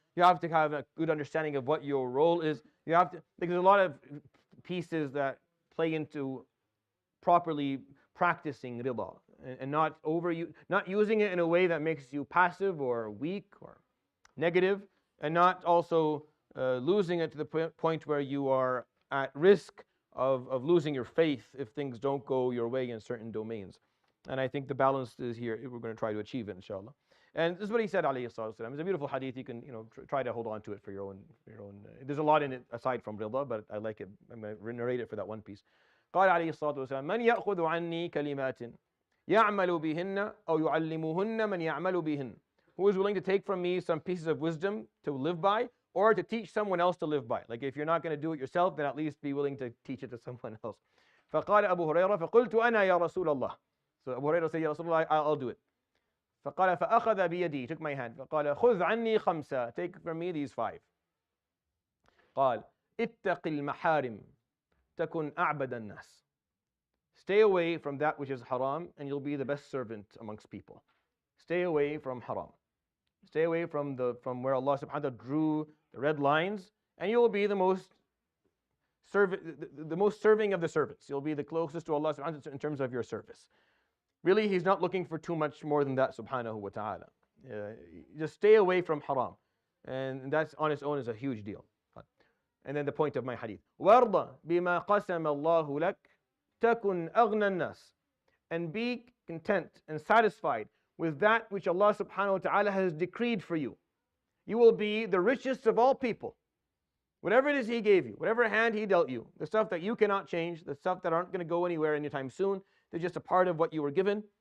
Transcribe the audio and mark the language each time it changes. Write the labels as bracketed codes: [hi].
[en] You have to have a good understanding of what your role is. You have to, because there's a lot of pieces that play into properly practicing rida and not using it in a way that makes you passive or weak or negative, and not also losing it to the point where you are at risk of losing your faith if things don't go your way in certain domains. And I think the balance is here. We're going to try to achieve it, inshallah. And this is what he said, [ar] عليه الصلاة والسلام. [en] It's a beautiful hadith. You can, try to hold on to it for your own. There's a lot in it aside from rida, but I like it. I'm going to narrate it for that one piece. [ar] قال عليه الصلاة والسلام: من يأخذ عني كلمات يعمل بهن أو يعلمهن من يعمل بهن. [en] Who is willing to take from me some pieces of wisdom to live by, or to teach someone else to live by? Like if you're not going to do it yourself, then at least be willing to teach it to someone else. [ar] فقال أبو هريرة فقلت أنا يا رسول الله. [en] So Abu Hurairah said, Ya Rasulullah, I'll do it. [ar] فقال فأخذ بيدي, [en] he took my hand. [ar] فقال خذ عني خمسا, [en] take from me these 5. [ar] قال اتق المحارم تكن أعبد الناس. [en] Stay away from that which is haram, and you'll be the best servant amongst people. Stay away from haram. Stay away from where Allah subhanahu wa ta'ala drew the red lines, and you'll be the most serving of the servants. You'll be the closest to Allah subhanahu wa ta'ala in terms of your service. Really, He's not looking for too much more than that, subhanahu wa ta'ala. Just stay away from haram. And that's on its own is a huge deal. And then the point of my hadith. [ar] وارض بما قسم الله لك تكن أغنى الناس. [en] And be content and satisfied with that which Allah subhanahu wa ta'ala has decreed for you. You will be the richest of all people. Whatever it is He gave you, whatever hand He dealt you, the stuff that you cannot change, the stuff that aren't going to go anywhere anytime soon, they're just a part of what you were given.